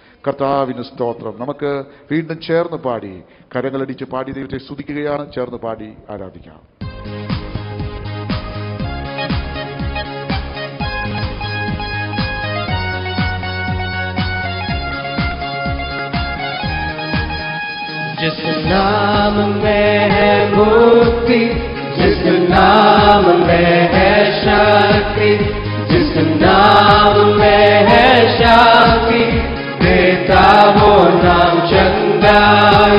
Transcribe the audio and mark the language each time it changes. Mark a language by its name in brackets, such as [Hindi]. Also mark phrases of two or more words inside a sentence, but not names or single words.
[Malayalam] കർത്താവിന് സ്തോത്രം. നമുക്ക് വീണ്ടും ചേർന്ന് പാടി, കരങ്ങളടിച്ച് പാടി ദൈവത്തെ സ്തുതിക്കുകയാണ്. ചേർന്ന് പാടി ആരാധിക്കാം. [Hindi] जिस नाम में है मुक्ति, जिस नाम में है शक्ति, जिस नाम में है शांति, देता वो नाम चंगाई।